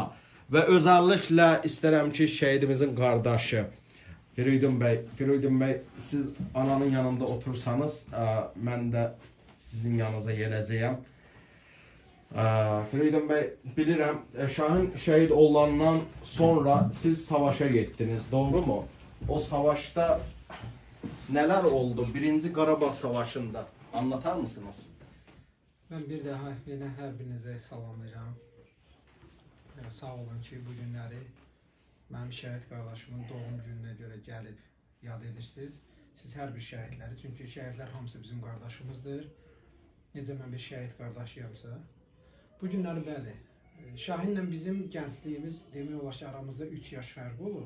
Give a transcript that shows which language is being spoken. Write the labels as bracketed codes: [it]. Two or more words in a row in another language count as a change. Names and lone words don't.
[az] Və özəlliklə istərəm ki, şəhidimizin qardaşı Firidun bəy, siz ananın yanında otursanız, mən də sizin yanınıza gələcəyəm. Firidun bəy, bilirəm, Şahin şəhid olandan sonra siz savaşa getdiniz, [tr] doğru mu? [az] O savaşda nələr oldu? Birinci Qarabağ savaşında [tr] anlatar mısınız? Ben bir daha yine her birinize salamlayıram. [az] Sağ olun ki, bu günləri mənim şəhid qardaşımın doğum gününə görə gəlib yad edirsiniz. Siz hər bir şəhidləri, çünki şəhidlər hamısı bizim qardaşımızdır. Necə mən bir şəhid qardaşıyamsa. Bu günləri bəli, Şahinlə bizim gəncliyimiz demək olar ki, aramızda 3 yaş fərqi olur.